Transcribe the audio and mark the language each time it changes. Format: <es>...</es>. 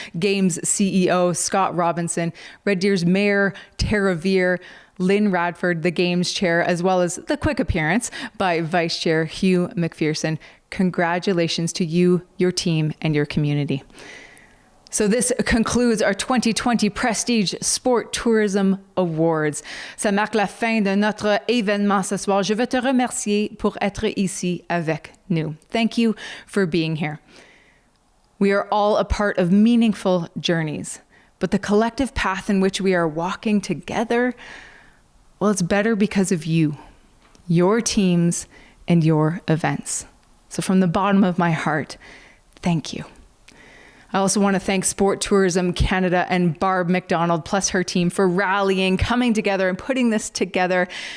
<en>Games CEO Scott Robinson, Red Deer's Mayor Tara Veer, Lynn Radford, the Games Chair, as well as the quick appearance by Vice Chair Hugh McPherson. Congratulations to you, your team, and your community. So this concludes our 2020 Prestige Sport Tourism Awards.</en> <fr>Ça marque la fin de notre événement ce soir. Je veux te remercier pour être ici avec nous.</fr> <en>Thank you for being here. We are all a part of meaningful journeys, but the collective path in which we are walking together, well, it's better because of you, your teams, and your events. So from the bottom of my heart, thank you. I also want to thank Sport Tourism Canada and Barb McDonald plus her team for rallying, coming together and putting this together.</en>